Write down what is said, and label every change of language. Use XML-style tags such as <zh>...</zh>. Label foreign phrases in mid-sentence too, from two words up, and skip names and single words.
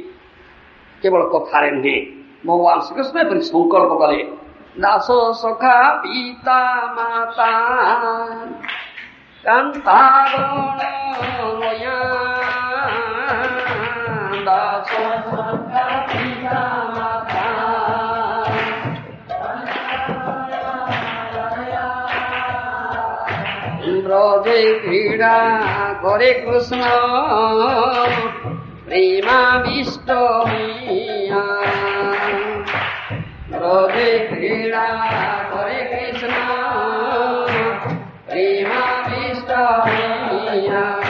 <or>କେବଳ କଥାରେ ନୁହେଁ, ଭଗବାନ ଶ୍ରୀକୃଷ୍ଣ ଏପରି ସଂକଳ୍ପ କଲେ, ଦାସ ସଖା ପିତା ମାତା</or> <bn>କାନ୍ତାରଣ ଦାସ ସଖା ପିତା ମାତା ব্রজে ক্রীড়া করে কৃষ্ণ প্রেমাবিষ্ট হইয়া। ব্রজে ক্রীড়া করে কৃষ্ণ প্রেমাবিষ্ট হইয়া।</bn>